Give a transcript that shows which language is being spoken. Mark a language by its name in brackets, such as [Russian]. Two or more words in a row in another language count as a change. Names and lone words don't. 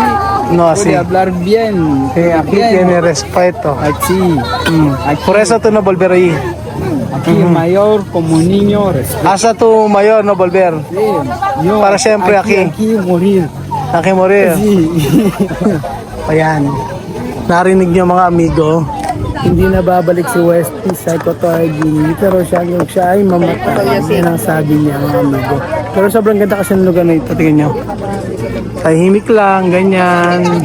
[Spanish] No, puede sí. hablar bien. Sí, aquí bien. tiene respeto. Aquí, Por eso tú no volver ahí. aquí el mayor como niño respeto. Hasta tu mayor no volver. Yo, Para siempre aquí. Aquí morir. Aki morir. Sí. [Filipino] Ayan. Narinig niyo mga amigo. Hindi na babalik si Wesley sa Equatorial Guinea. Pero siya ay mamatay. Yan ang sabi niya mga amigo. Pero sobrang ganda kasi ng lugar na ito. Tingnan niyo. Tahimik lang. Ganyan.